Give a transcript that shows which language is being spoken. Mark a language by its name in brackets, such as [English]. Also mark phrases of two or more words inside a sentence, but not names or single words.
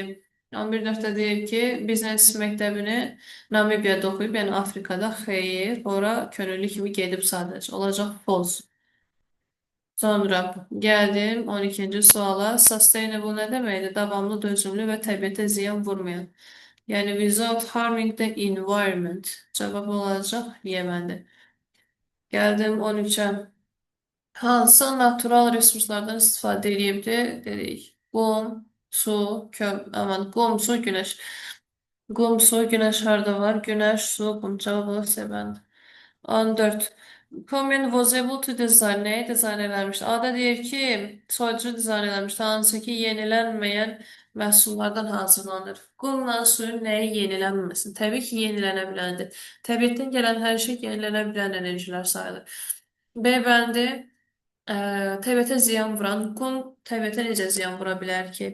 [Azerbaijani] 11.4'də deyir ki, biznes məktəbini Namibiyada oxuyub, yəni Afrikada. Xeyr, ora könüllü kimi gedib sadəcə. Olacaq false. Sonra gəldim 12-ci suala. Sustainable nə deməkdir? Davamlı, dözümlü və təbiətə ziyan vurmayan. Yəni [English] without harming the environment. [Azerbaijani] Cavab olacaq Yemen'de. Geldim 13'e. Hansı natural resurslardan istifadə edibdi? Dedik. Qum, su, qum, su, günəş. Qum, su, günəş harda var? Günəş, su, qum. Cavab olaraq C bənd. 14. [English] Komen was able to design. [Azerbaijani] Nəyi dizayn eləmişdi? Ada deyir ki, soyuducu dizayn eləmişdi. Hansı ki, yenilənməyən məhsullardan hazırlanır. Qumla suyun nəyi yenilənməsin? Təbii ki, yenilənə biləndir. Təbiətdən gələn hər şey yenilənə bilən enerjilər sayılır. B bəndi. Təbiətə ziyan vuran qum təbiətə necə ziyan vura bilər ki?